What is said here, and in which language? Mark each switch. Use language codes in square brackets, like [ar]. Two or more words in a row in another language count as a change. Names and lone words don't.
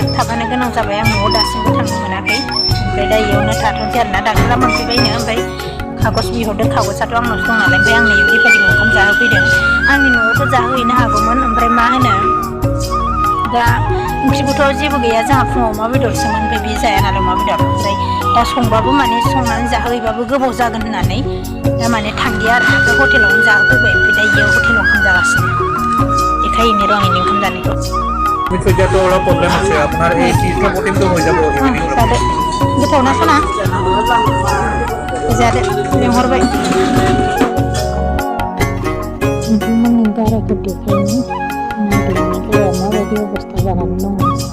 [brx] थाफानो गोनां जाबाय आं न'आव दासिमबो थांनो मोनाखै ओमफ्राय दा इयावनो थाथ'नोसै आरोना डाक्टरा मोनफैबायनो ओमफ्राय कागज बिहरदों कागजाथ' आंनावसो दं नालाय ओमफ्राय आंनो दिपालिखौ ओंखाम जाहोफैदों आंनि न'आवथ' जाहोहैनो हागौमोन ओमफ्राय मा होनो दा ओंख्रिबोथ' जेबो गैया जोंहा फुङाव अमा बेदरसोमोन ओमफ्राय बे जाया नालाय अमा बेदर ओमफ्राय दा संबाबो माने संनानै जाहोहैबाबो गोबाव जागोन होननानै दा माने थांदिया आरो ओमफ्राय हटेलावनो जाहोफैबाय ओमफ्य दा इयाव हटेलाव ओंखाम जागासिनो देखायहैनो र' आंनि ओंखाम जानायखौ [bn] प्रब्लेम আছে আপনার এই চিজটা কিন্তু হয়ে যাবে [brx] गोथाव ना सना जादो लेंहरबाय नोंथांमोननि गारायखौ देखायनो नायदोंमोन माबायदि अबस्था जानानै दङ